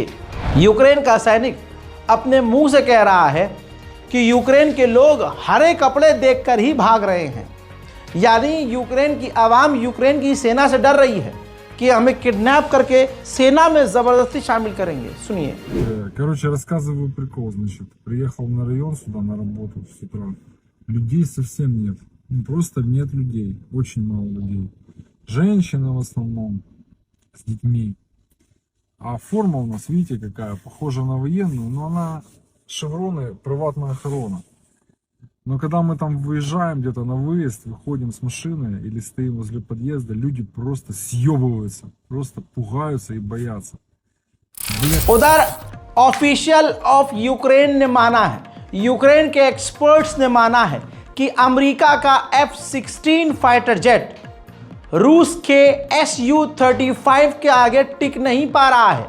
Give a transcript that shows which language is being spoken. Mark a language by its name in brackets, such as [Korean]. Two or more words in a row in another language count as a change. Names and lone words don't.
[Hindi] यूक्रेन का सैनिक अपने मुंह से कह रहा है कि यूक्रेन के लोग हरे कपड़े देखकर ही भाग रहे हैं। यानी यूक्रेन की आवाम यूक्रेन की सेना से डर रही है कि हमें किडनैप करके सेना में ज़बरदस्ती शामिल करेंगे। सुनिए। [Russian] Короче, рассказываю прикол, значит. Приехал на район сюда на работу с утра. Людей совсем нет. Ну, просто нет людей. Очень мало людей. Женщины в основном с детьми. А форма у нас, видите, какая? Похожа на военную, но она шевроны приватная охрана. Но когда мы там выезжаем где-то на выезд, выходим с машины или стоим возле подъезда, люди просто съебываются, просто пугаются и боятся. [Hindi] उधर [English] official of [Hindi] यूक्रेन ने माना है, यूक्रेन के एक्सपर्ट्स ने माना है कि अमेरिका का F-16 [English] fighter jet [Hindi] रूस के Su-35 के आगे टिक नहीं पा रहा है।